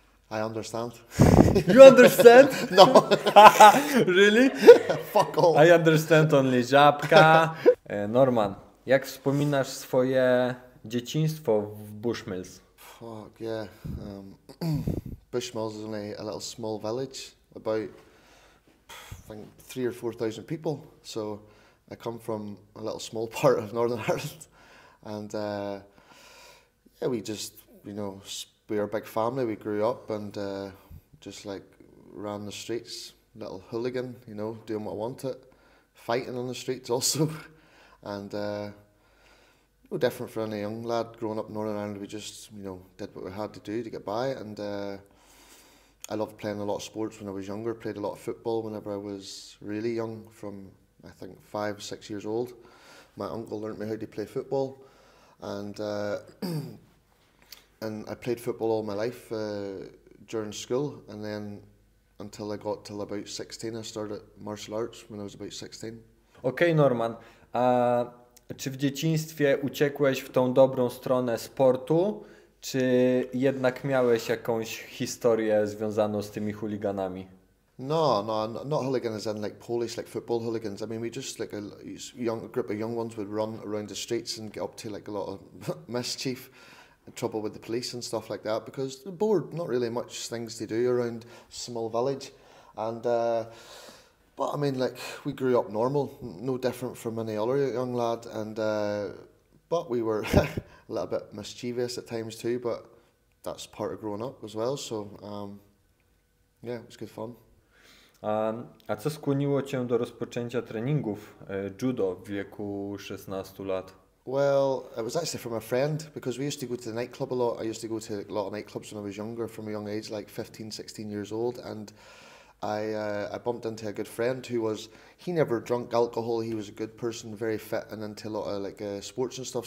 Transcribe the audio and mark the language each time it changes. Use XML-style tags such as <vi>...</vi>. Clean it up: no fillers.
<en>I understand. You understand? No. Really? Fuck all. I understand only żabka.</en> <pl>Norman, jak wspominasz swoje dzieciństwo w Bushmills?</pl> <en>Fuck yeah. Bushmills is only a little small village, about I think 3 or 4 thousand people. So I come from a little small part of Northern Ireland, and yeah, we just we were a big family. We grew up and just like ran the streets, little hooligan, doing what I wanted, fighting on the streets also, and no different for any young lad growing up in Northern Ireland. We just did what we had to do to get by, and I loved playing a lot of sports when I was younger. Played a lot of football whenever I was really young, from I think 5, 6 years old. My uncle learnt me how to play football, and and I played football all my life during school, and then until I got till about 16, I started martial arts when I was about 16.</en> <pl>Okej, Norman, a czy w dzieciństwie uciekłeś w tą dobrą stronę sportu, czy jednak miałeś jakąś historię związaną z tymi chuliganami?</pl> <en>No, not hooligans in like Polish, like football hooligans. I mean, we just like a group of young ones would run around the streets and get up to like a lot of mischief and trouble with the police and stuff like that, because they're bored, not really much things to do around small village. And but I mean, like, we grew up normal, no different from any other young lad, and but we were a little bit mischievous at times too, but that's part of growing up as well. So yeah, it was good fun.</en> <pl>A co skłoniło cię do rozpoczęcia treningów judo w wieku 16 lat?</pl> <en>Well, it was actually from a friend, because we used to go to the nightclub a lot. I used to go to a lot of nightclubs when I was younger, from a young age, like 15, 16 years old, and I bumped into a good friend he never drank alcohol. He was a good person, very fit and into a lot of like sports and stuff.</en>